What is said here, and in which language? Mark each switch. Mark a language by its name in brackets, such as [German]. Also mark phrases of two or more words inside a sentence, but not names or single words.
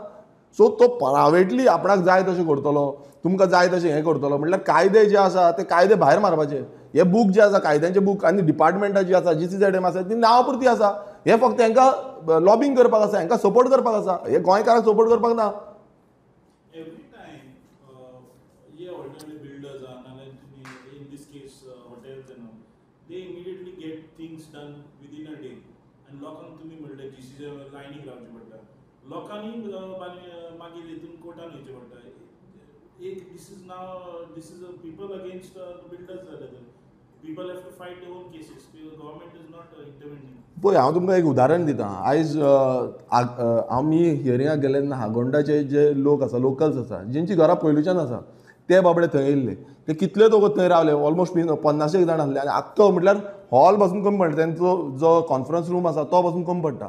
[Konkani] सो तो प्रायवेटली आपणाक जाय तशें करतलो, तुमकां जाय तशें हें करतलो. म्हटल्यार कायदे जे आसा ते कायदे भायर मारपाचे. हे बूक जे आसा कायद्यांचे बूक आनी डिपार्टमेंटा जी आसा GCZM आसा ती नांवा पुरती आसा. हे फक्त हांकां लॉबिंग करपाक आसा, हांकां सपोर्ट करपाक आसा. हे गोंयकारांक सपोर्ट करपाक ना. [English] Every time builders are, in this case hotels and all, they immediately get things done within a day. [Konkani] And लोकांक तुम्ही म्हणले GCZM लायनीक रावचे पडटा. लोकांनी मागीर हितून कोर्टान वयचे पडटा. [English] This is people against the builders जाले. people have to fight their own cases. The government is not intervening. [Konkani] पळय हांव तुमकां एक उदाहरण दिता. आयज आमी हियरिंगाक गेले तेन्ना हागोंडाचे जे लोक आसा, लोकल्स आसा, जेंची घरां पयलुच्यान आसा, ते बाबडे थंय येयल्ले. ते कितले दोग थंय रावले, ऑलमोस्ट 50 जाण आसले आनी आख्खो म्हटल्यार हॉल बसून कमी पडटा, तेंचो जो कॉन्फरन्स रूम आसा तो बसून कमी पडटा.